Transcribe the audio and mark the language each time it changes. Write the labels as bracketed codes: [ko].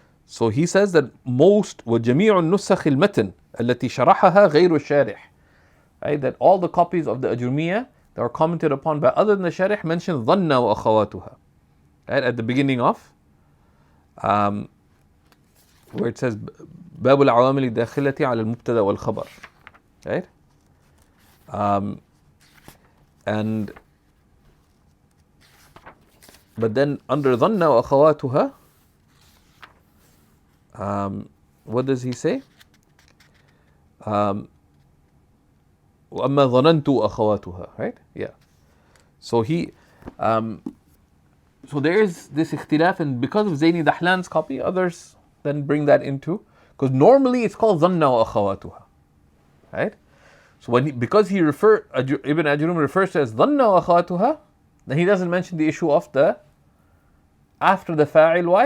[en] So he says that most [ar] وجميع النسخ المتن التي شرحها غير الشارح, [en] right? That all the copies of the Ajrumiyya that are commented upon by other than the Sharih mention ظن وأخواتها, right? At the beginning of where it says [ar] باب العوامل الداخلة على المبتدأ والخبر, [en] right? And but then under ظن وأخواتها, what does he say? [ar] وَأَمَّا ظَنَنْتُ أَخَوَاتُهَا, [en] right? Yeah. So he, so there is this ikhtilaf, and because of Zaini Dahlan's copy, others then bring that into, because normally it's called ظَنَّ وَأَخَوَاتُهَا, right? So when because Ibn Ajrum refers to it as ظَنَّ وَأَخَوَاتُهَا, then he doesn't mention the issue of the after the fa'il. Why?